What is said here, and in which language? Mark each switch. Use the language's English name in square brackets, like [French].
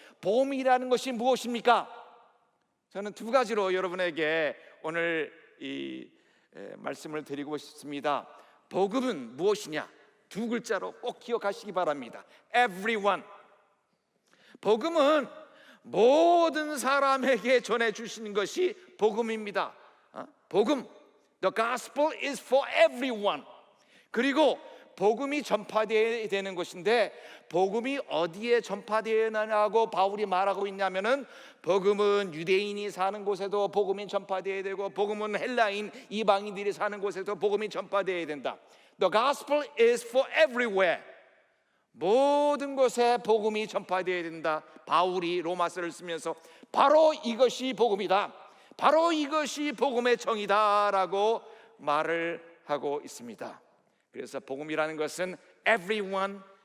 [Korean] 복음이라는 것이 무엇입니까? 저는 두 가지로 여러분에게 오늘 이 말씀을 드리고 싶습니다. 복음은 무엇이냐? 두 글자로 꼭 기억하시기 바랍니다. [English] Everyone. [Korean] 복음은 모든 사람에게 전해주시는 것이 복음입니다. [English] 복음, the gospel is for everyone. [Korean] 그리고 복음이 전파되어야 되는 것인데, 복음이 어디에 전파되느냐고 바울이 말하고 있냐면은, 복음은 유대인이 사는 곳에도 복음이 전파되어야 되고, 복음은 헬라인 이방인들이 사는 곳에도 복음이 전파되어야 된다. [English] The gospel is for everywhere. [Korean] 모든 곳에 복음이 전파되어야 된다. 바울이 로마서를 쓰면서 바로 이것이 복음이다, 바로 이것이 복음의 정의다라고 말을 하고 있습니다. 그래서 복음이라는 것은 everyone,